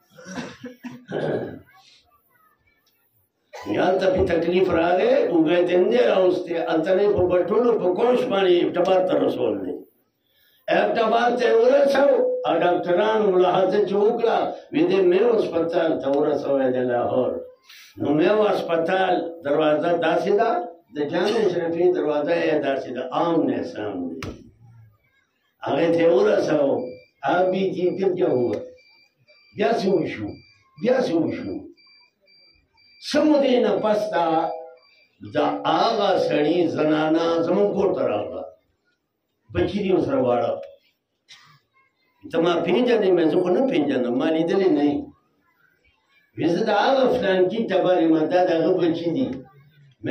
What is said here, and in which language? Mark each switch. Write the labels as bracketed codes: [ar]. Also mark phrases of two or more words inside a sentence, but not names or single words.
[ps] هلته پې تکلیف راغی اوږی ته نه دی راوستی هلته نه یې په بټولو په کوش باندې ابټبار ته رسول دی ابټبار ته یې ورسو او ډاکټرانو ملاحظه چې وکړه ویې دی میو هسپتال ته ورسوی د لاهور نو میو هسپتال دروازه داسې ده د جامع اشرفي دروازه یې داسې ده [ur] آمنے سامنے [ps] هغې ته یې ورسو [ur] ابھی جی پھر کیا ہوا [ps] بیا څه وشو بیا څه وشو څه مودې نه پس ته د هغه سړي زنانه زموږ کور ته راغله بچي دي ورسره واړه ته ما پېژنې مې زه خو نه پېژنم ما لیدلی نه یې وایي زه د هغه فلانکي ټبر یم دا د هغه بچي دي مې